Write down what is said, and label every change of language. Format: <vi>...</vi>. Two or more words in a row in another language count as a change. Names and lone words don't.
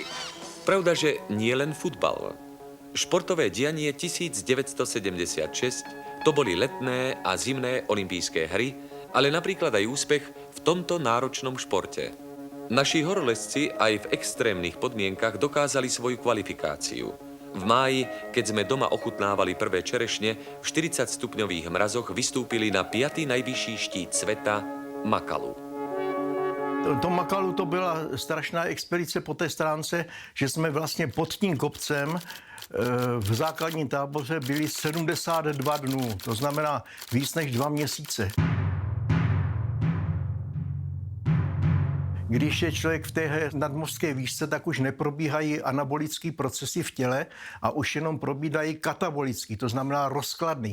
<sk>Pravda, že nie len futbal. Športové dianie 1976 to boli letné a zimné olympijské hry, ale napríklad aj úspech v tomto náročnom športe. Naši horolezci aj v extrémnych podmienkach dokázali svoju kvalifikáciu. V máji, keď sme doma ochutnávali prvé čerešne, v 40-stupňových mrazoch vystúpili na 5. najvyšší štít sveta Makalu.</sk> <cs>To Makalu to byla strašná expedice po té stránce, že jsme vlastně pod tím kopcem v základním táboře byli 72 dnů, to znamená víc než 2 měsíce. Když je člověk v té nadmořské výšce, tak už neprobíhají anabolické procesy v těle a už jenom probíhají katabolický, to znamená rozkladný.</cs>